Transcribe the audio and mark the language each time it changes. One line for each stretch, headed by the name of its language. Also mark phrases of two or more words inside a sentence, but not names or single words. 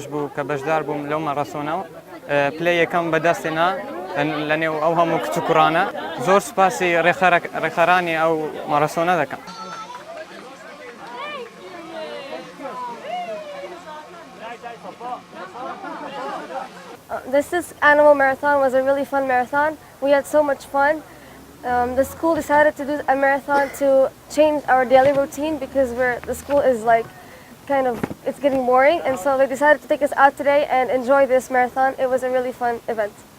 Central Kurdish: بوو کە بەشدار بووم لەو مەڕەسۆنەوە پلەی یەکەم بەدەستێنا لەنێو ئەو هەموو کچ و کوڕانە زۆر سوپاسی ڕێخەرانی ئەو مەڕەسۆنە دەکەم.
English: This animal marathon was a really fun marathon. We had so much fun. The school decided to do a marathon to change our daily routine because the school is like it's getting boring, and so they decided to take us out today and enjoy this marathon. It was a really fun event.